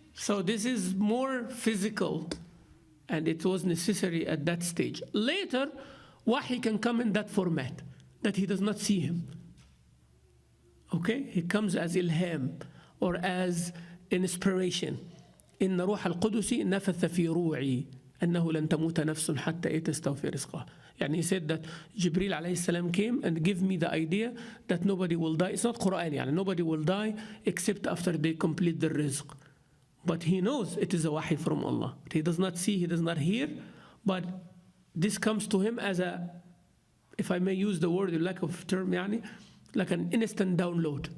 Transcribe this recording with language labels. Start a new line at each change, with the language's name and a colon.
English: So this is more physical, and it was necessary at that stage. Later, wahi can come in that format, that he does not see him. Okay? He comes as ilham, or as inspiration.
Arabic: إن روح القدس نفث في روعي أنه لن تموت نفس حتى تستوفي رزقها.
English: يعني he said that Jibril alayhi salam came and gave me the idea that nobody will die. It's not Quran, يعني nobody will die except after they complete the rizq. But he knows it is a wahi from Allah. He does not see, he does not hear, but this comes to him as a, if I may use the word in lack of term, يعني, like an instant download.